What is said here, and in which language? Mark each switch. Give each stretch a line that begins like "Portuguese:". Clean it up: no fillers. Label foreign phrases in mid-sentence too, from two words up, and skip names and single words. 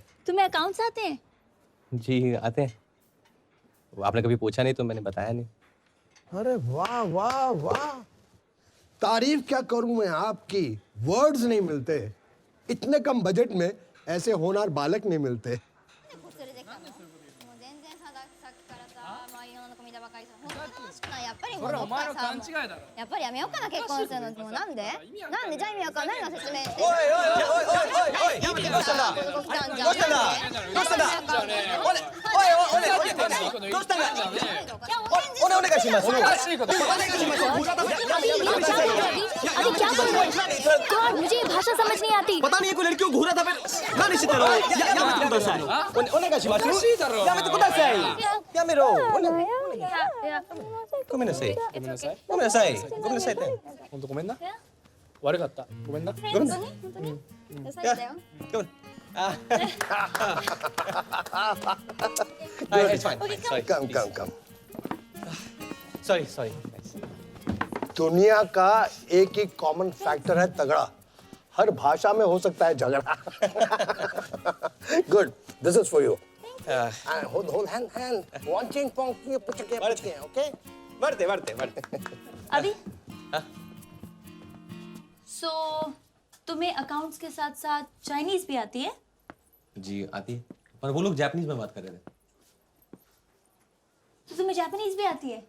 Hindi: तुम्हें अकाउंट्स आते हैं? जी आते हैं, वो आपने कभी पूछा नहीं तो मैंने बताया नहीं। अरे वाह वाह वाह, तारीफ क्या करूं मैं आपकी, वर्ड्स नहीं मिलते। इतने कम बजट में ऐसे होनहार बालक नहीं मिलते।
Japanese: やっぱりもうどっかさ、やっぱりやめようかな結婚するの。もうなんで？なんでじゃあ意味わかんないの説明して。おいおいおいおいおい、どうしたんだ？どうしたんだ？どうしたんだ？どうしたんだ？おいどうしたんだ？お願いします。お願いします。
Hindi: अरे क्या बोल रहे हैं? गॉड, मुझे ये भाषा समझ नहीं आती। पता नहीं, कोई लड़की को घूरा था फिर।
Japanese: 何してたの？やめてください。お願いします。やめてください。やめろ。ごめんなさい。ごめんなさい。ごめんなさい。ごめんなさいって。本当ごめんな。悪かった。ごめんな。ごめんなさい。優しいだよ。ごめん。あ。
English: はい、it's fine. Sorry.
Hindi: कम
English: Sorry, sorry.
Hindi: दुनिया का एक ही कॉमन फैक्टर है तगड़ा, हर भाषा में हो सकता है झगड़ा।
English: Good, this is for you. hold hand, watching push के, okay?
Hindi: बढ़ते। अभी सो तुम्हें अकाउंट्स के साथ साथ चाइनीज भी आती है? जी आती है, पर वो लोग जापानीज में बात कर रहे थे। तो तुम्हें जापानीज भी आती है?